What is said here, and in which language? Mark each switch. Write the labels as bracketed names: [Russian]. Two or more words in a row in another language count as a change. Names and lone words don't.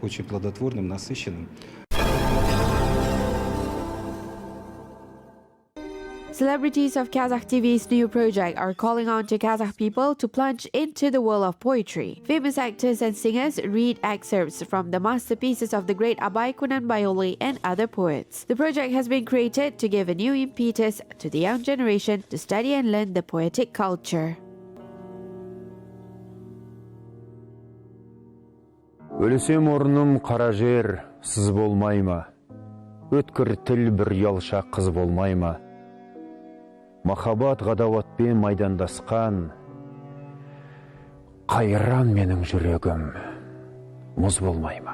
[English] Celebrities of Kazakh TV's new project are calling on to Kazakh people to plunge into the world of poetry. Famous actors and singers read excerpts from the masterpieces of the great Abai Kunan Joly and other poets. The project has been created to give a new impetus to the young generation to study and learn the poetic culture. [Kazakh] Өлсем орным қара жер, сыз болмай ма? Өткір тіл бір ұялша қыз болмай ма? Махаббат ғадауатпен майдандасқан, қайран менің жүрегім, мұз болмай ма?